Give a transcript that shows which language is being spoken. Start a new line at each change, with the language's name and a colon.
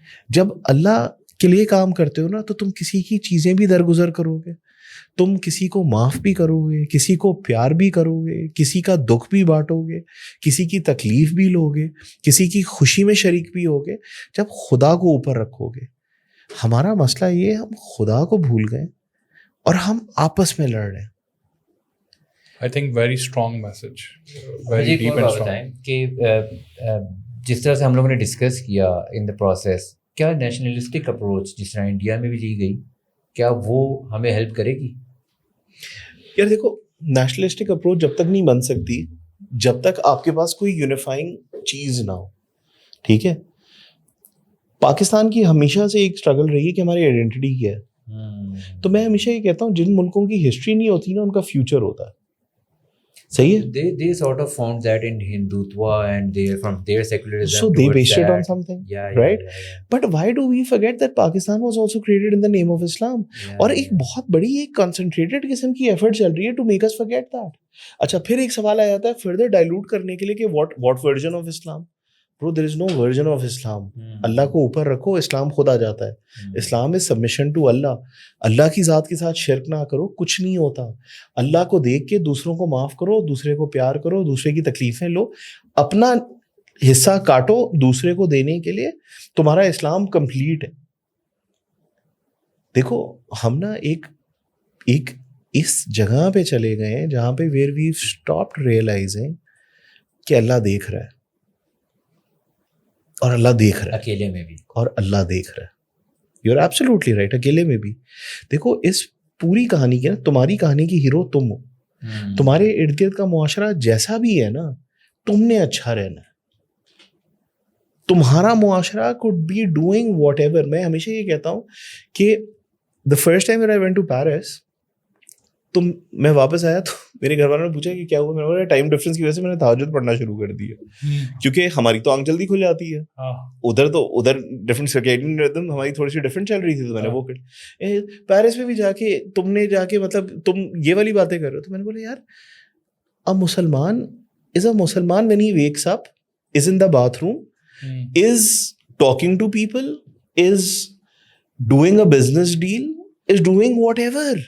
Urdu: جب اللہ کے لیے کام کرتے ہو نا تو تم کسی کی چیزیں بھی درگزر کرو گے, تم کسی کو معاف بھی کرو گے, کسی کو پیار بھی کرو گے, کسی کا دکھ بھی بانٹو گے, کسی کی تکلیف بھی لو گے, کسی کی خوشی میں شریک بھی ہوگے, جب خدا کو اوپر رکھو گے. ہمارا مسئلہ یہ ہے, ہم خدا کو بھول گئے اور ہم آپس میں لڑ رہے ہیں.
English: I think very strong message, very deep and strong.
Urdu: کہ جس طرح سے ہم لوگوں نے ڈسکس کیا
English: in the process,
Urdu: کیا نیشنلسٹک اپروچ جس طرح انڈیا میں بھی لی گئی, کیا وہ ہمیں ہیلپ کرے گی؟ یار دیکھو, نیشنلسٹک اپروچ جب تک نہیں بن سکتی جب تک آپ کے پاس کوئی یونیفائنگ چیز نہ ہو. ٹھیک ہے, پاکستان کی ہمیشہ سے ایک اسٹرگل رہی ہے کہ ہماری آئیڈینٹی کیا ہے. تو میں ہمیشہ یہ کہتا ہوں, جن ملکوں کی ہسٹری نہیں ہوتی نا, ان کا فیوچر ہوتا ہے. صحیح ہے.
English: They sort of found that in Hindutva and they from their secularism. So they based it on something, right? But why do we forget that Pakistan was also created in the name of Islam?
Urdu: اور ایک بہت بڑی ایک concentrated قسم کی effort چل رہی ہے
English: to make us forget that.
Urdu: اچھا پھر ایک سوال آ جاتا ہے further dilute کرنے کے لیے کہ
English: what version of Islam? Bro, there is no version of Islam.
Urdu: اللہ کو اوپر رکھو, اسلام خود آ جاتا ہے.
English: Islam is submission to Allah.
Urdu: اللہ کی ذات کے ساتھ شرک نہ کرو, کچھ نہیں ہوتا. اللہ کو دیکھ کے دوسروں کو معاف کرو, دوسرے کو پیار کرو, دوسرے کی تکلیفیں لو, اپنا حصہ کاٹو دوسرے کو دینے کے لیے, تمہارا اسلام کمپلیٹ ہے. دیکھو ہم نا ایک اس جگہ پہ چلے گئے ہیں جہاں پہ
English: where we've stopped realizing
Urdu: کہ اللہ دیکھ رہا ہے, اور اللہ دیکھ رہا ہے اکیلے میں بھی, اور اللہ دیکھ رہا ہے.
English: you are absolutely right,
Urdu: اکیلے میں بھی. دیکھو اس پوری کہانی کے نا, تمہاری کہانی کی ہیرو تم ہو. تمہارے ارد گرد کا معاشرہ جیسا بھی ہے نا, تم نے اچھا رہنا ہے. تمہارا معاشرہ
English: could be doing whatever.
Urdu: میں ہمیشہ یہ کہتا ہوں کہ
English: the first time that I went to Paris,
Urdu: میں واپس آیا تو میرے گھر والوں نے پوچھا کہ کیا ہوا, میں نے بولا ٹائم ڈفرینس کی وجہ سے میں نے تہجد پڑھنا شروع کر دیا, کیونکہ ہماری تو آنکھ جلدی کھل جاتی ہے, ادھر ڈفرینٹ سرکیڈین ردم ہماری تھوڑی سی ڈفرینٹ چل رہی تھی, تو میں نے وہ کر پیرس میں بھی جا کے تم نے جا کے مطلب تم یہ والی باتیں کر رہے ہو, تو میں نے بولا یار
English: a Musliman is a Musliman when he wakes up, is in the bathroom, is talking to people, is doing a business deal, is doing whatever.